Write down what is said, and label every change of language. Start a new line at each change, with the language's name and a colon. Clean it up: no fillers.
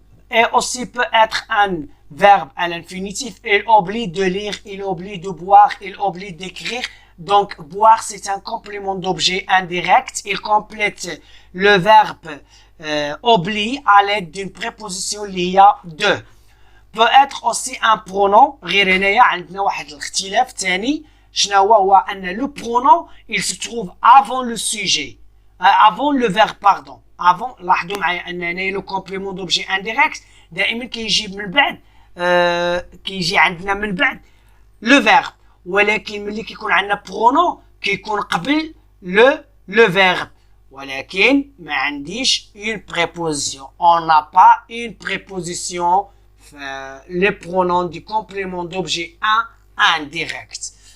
French: Et aussi peut être un verbe à l'infinitif, il oublie de lire, il oublie de boire, il oublie d'écrire. Donc boire c'est un complément d'objet indirect, il complète le verbe oublie à l'aide d'une préposition liée de. Peut être aussi un pronom.
Arabic: غير هنايا عندنا واحد الاختلاف ثاني. شنو هو ان
French: le pronom il se trouve avant le sujet, avant le verbe pardon.
Arabic: avant لاحظوا معايا ان هنايا
French: لو كومبليمون دوبجي انديريكت
Arabic: دائما كيجي من بعد كيجي عندنا من بعد
French: لو فيرب.
Arabic: ولكن ملي كيكون عندنا برونو كيكون قبل
French: لو فيرب.
Arabic: ولكن ما عنديش
French: une préposition. On n'a pas une préposition les pronoms du complément d'objet indirect.